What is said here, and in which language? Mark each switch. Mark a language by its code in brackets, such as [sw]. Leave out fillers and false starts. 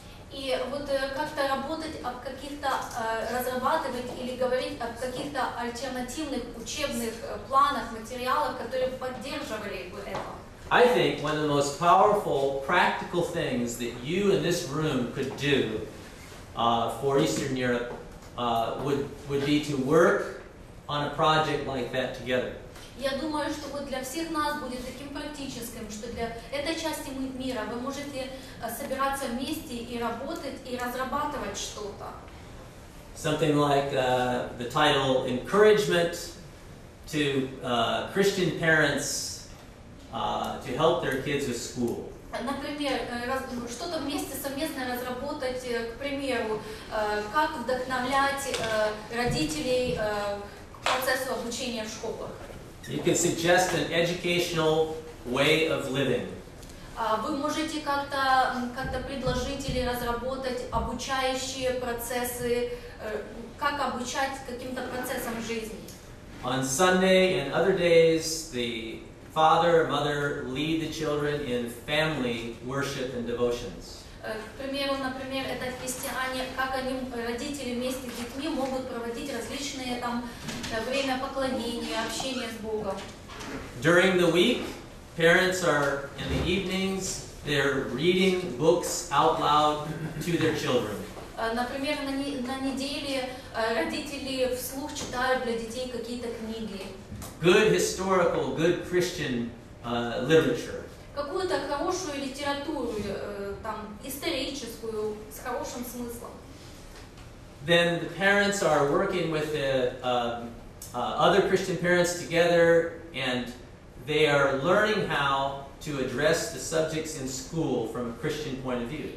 [ru] И вот как-то работать об каких-то, разрабатывать или говорить об каких-то альтернативных учебных планах, материалах, которые поддерживали бы это. [en] I think one of the most powerful, practical things that you in this room could do for Eastern Europe would be to work on a project like that together. [ru] Я думаю, что вот для всех нас будет таким практическим, что для этой части мира вы можете собираться вместе и работать, и разрабатывать что-то. [en] Something like the title "Encouragement to Christian Parents to Help Their Kids with School." [ru] Например, что-то вместе совместно разработать, к примеру, как вдохновлять родителей к процессу обучения в школах. [en] You can suggest an educational way of living. [ru] Вы можете как-то предложить или разработать обучающие процессы, как обучать каким-то процессам жизни. [en] On Sunday and other days, the father or mother lead the children in family worship and devotions. [ru] К примеру, например, это христиане, как они, родители вместе с детьми могут проводить различные там время поклонения, общения с Богом. [en] During the week, parents are in the evenings, they're reading books out loud to their children. [ru] Например, на неделе родители вслух читают для детей какие-то книги. [en] Good historical, good Christian literature. [ru] Какую-то хорошую литературу, там, историческую, с хорошим смыслом. [en] Then the parents are working with the other Christian parents together, and they are learning how to address the subjects in school from a Christian point of view.